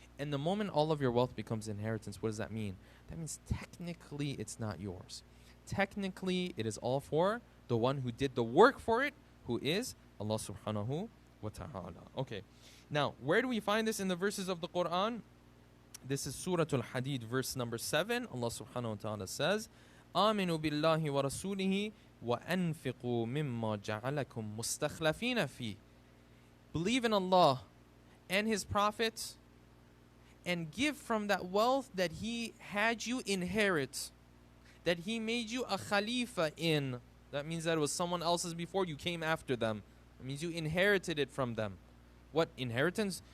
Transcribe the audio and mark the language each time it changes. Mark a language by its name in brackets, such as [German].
[English] And the moment all of your wealth becomes inheritance, what does that mean? That means technically it's not yours. Technically it is all for the one who did the work for it, who is Allah subhanahu wa ta'ala. Okay. Now, where do we find this in the verses of the Quran? This is Surah Al-Hadid, verse number 7. Allah subhanahu wa ta'ala says, [Arabic] آمنوا بالله ورسوله وأنفقوا مما جعلكم مستخلفين فيه. [English] Believe in Allah and His Prophet and give from that wealth that He had you inherit, that He made you a khalifa in. That means that it was someone else's before you came after them. It means you inherited it from them. What inheritance?